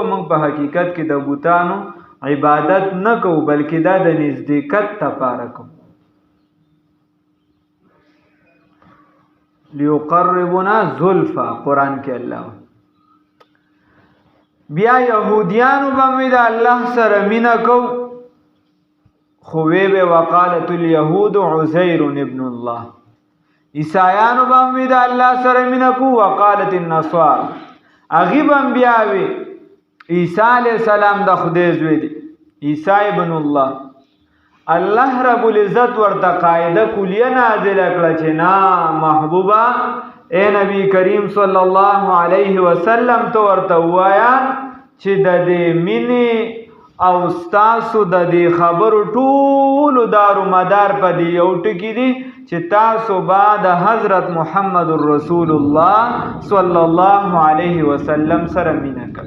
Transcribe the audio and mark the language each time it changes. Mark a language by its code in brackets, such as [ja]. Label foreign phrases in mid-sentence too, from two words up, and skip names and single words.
[ps] موږ په حقیقت کې د بوتانو عبادت نه کوو بلکې دا د نزدېکت لپاره کوو. [ar] لیقربنا زلفا [ps] قرآن کې الله. بیا یهودیانو به د الله سره مینه کو، خو وی به [ar] وقالت اليهود عزیر ابن الله. [ps] عیسایانو به د الله سره مینه کو، [ar] وقالت النصارى. [ps] هغې به بیا وی عیسی علیه السلام د خدای زوی دی، [ar] عیسی ابن الله. [ps] الله رب العزت ورته قاعده کلیه نازله کړه چې نا محبوبه اے نبی کریم [ar] صلی الله علیه وسلم [ps] ته ورته وایا چې د دې مینې او ستاسو د دې خبرو ټولو دارو مدار په دې یو ټکي دي چې تاسو بعد حضرت محمد [ar] رسول الله صلی الله علیه وسلم [ps] سره مینه کوئ.